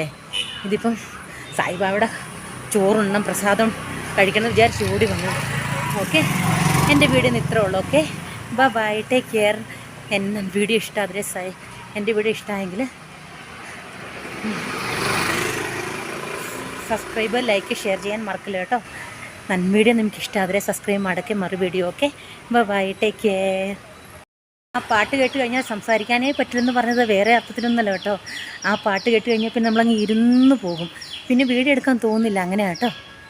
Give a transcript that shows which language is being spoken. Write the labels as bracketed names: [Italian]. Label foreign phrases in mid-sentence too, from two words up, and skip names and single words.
[Malayalam] ഇതിപ്പം സായിബാബയുടെ ചോറുണ്ണം പ്രസാദം കഴിക്കണം വിചാരിച്ച് ഓടി വന്നു. ഓക്കെ, എൻ്റെ വീഡിയോ ഇത്രേ ഉള്ളൂ. [English] Okay, bye, take care. [Malayalam] എൻ്റെ വീഡിയോ ഇഷ്ടമാതിരെ എൻ്റെ വീഡിയോ ഇഷ്ടമായെങ്കിൽ [English] subscribe, like, share [Malayalam] ചെയ്യാൻ മറക്കില്ല കേട്ടോ. [Kannada] ನನ್ನ വീഡിയോ ನಿಮ್ಗೆ ಇಷ್ಟ ಆದರೆ ಸಬ್ಸ್ಕ್ರೈಬ್ ಮಾಡೋಕ್ಕೆ ಮರಿಬೇಡಿ. ಓಕೆ, [English] Bye, take care. [Malayalam] ആ പാട്ട് കേട്ട് കഴിഞ്ഞാൽ സംസാരിക്കാനേ പറ്റില്ലെന്ന് പറഞ്ഞത് വേറെ അർത്ഥത്തിലൊന്നുമല്ല കേട്ടോ. ആ പാട്ട് കേട്ട് കഴിഞ്ഞാൽ പിന്നെ നമ്മളങ്ങ് ഇരുന്ന് പോകും, പിന്നെ വീഡിയോ എടുക്കാൻ തോന്നുന്നില്ല. അങ്ങനെ കേട്ടോ.